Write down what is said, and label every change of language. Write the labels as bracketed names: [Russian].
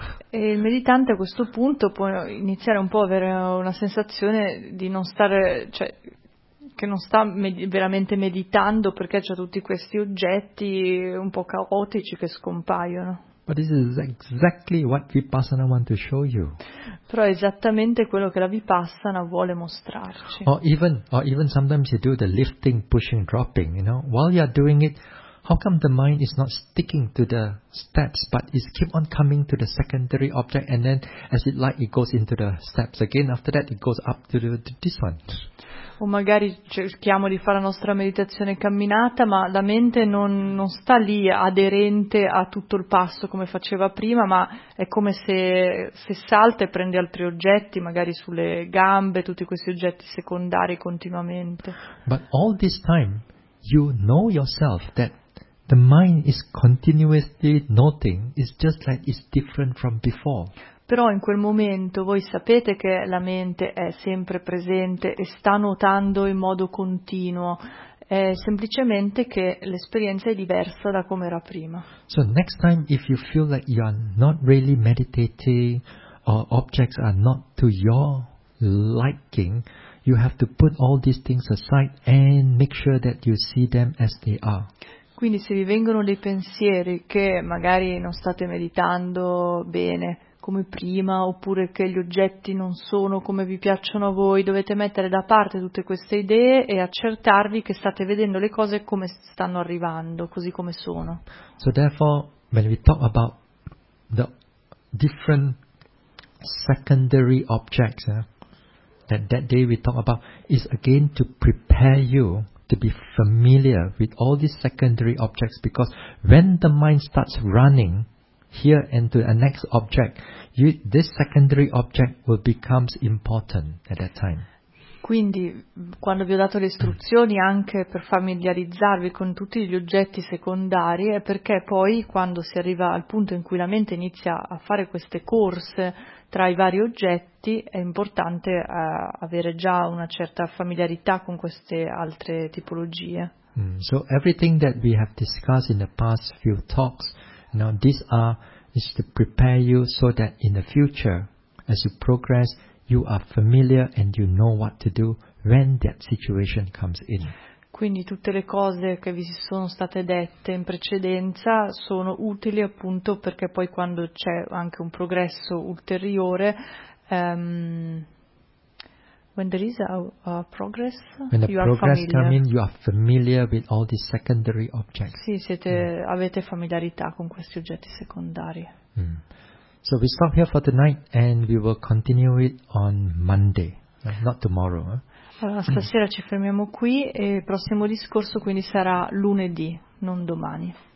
[Italian] E il meditante a questo punto può iniziare un po' a avere una sensazione di non stare, cioè che non sta veramente meditando, perché c'è tutti questi oggetti un po' caotici che scompaiono. [English] But this is exactly what Vipassana want to show you. [Italian] Però è esattamente quello che la Vipassana vuole mostrarci. [English] Or even sometimes you do the lifting, pushing, dropping, you know, while you are doing it. How come the mind is not sticking to the steps, but is keep on coming to the secondary object, and then as it like it goes into the steps again, after that it goes up to this one? [Italian] O magari cerchiamo di fare la nostra meditazione camminata, ma la mente non sta lì aderente a tutto il passo come faceva prima, ma è come se salta e prende altri oggetti, magari sulle gambe, tutti questi oggetti secondari continuamente. [English] But all this time, you know yourself that the mind is continuously noting, it's just like it's different from before. [Italian] Però in quel momento voi sapete che la mente è sempre presente e sta notando in modo continuo, è semplicemente che l'esperienza è diversa da come era prima. [English] So next time if you feel like you are not really meditating or objects are not to your liking, you have to put all these things aside and make sure that you see them as they are. [Italian] Quindi se vi vengono dei pensieri che magari non state meditando bene come prima, oppure che gli oggetti non sono come vi piacciono a voi, dovete mettere da parte tutte queste idee e accertarvi che state vedendo le cose come stanno arrivando, così come sono. [English] So therefore, when we talk about the different secondary objects that day we talk about, is again to prepare you to be familiar with all these secondary objects, because when the mind starts running here and to the next object, this secondary object will become important at that time. [Italian] Quindi, quando vi ho dato le istruzioni anche per familiarizzarvi con tutti gli oggetti secondari, è perché poi, quando si arriva al punto in cui la mente inizia a fare queste corse tra i vari oggetti, è importante avere già una certa familiarità con queste altre tipologie. [English] So everything that we have discussed in the past few talks, now these are is to prepare you so that in the future, as you progress, you are familiar and you know what to do when that situation comes in. [Italian] Quindi tutte le cose che vi sono state dette in precedenza sono utili appunto perché poi quando c'è anche un progresso ulteriore, [English] when there is a progress, when the you progress are familiar. Come in, you are familiar with all these secondary objects. [Italian] Sì, avete familiarità con questi oggetti secondari. [English] So we stop here for tonight and we will continue it on Monday, not tomorrow. [Italian] Allora, stasera ci fermiamo qui e il prossimo discorso quindi sarà lunedì, non domani.